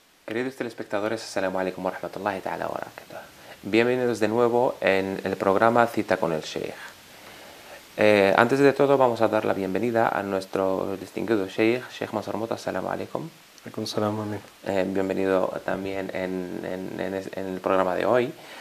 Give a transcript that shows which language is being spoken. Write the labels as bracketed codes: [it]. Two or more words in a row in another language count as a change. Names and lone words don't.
[es] Queridos telespectadores, [ar] السلام عليكم ورحمة الله تعالى وبركاته. [es] Bienvenidos de nuevo en el programa Cita con el Sheikh. Antes de todo vamos a dar la bienvenida a nuestro distinguido Sheikh Mansur Mota. [ar] السلام عليكم. [es] Bienvenido también en el programa de hoy.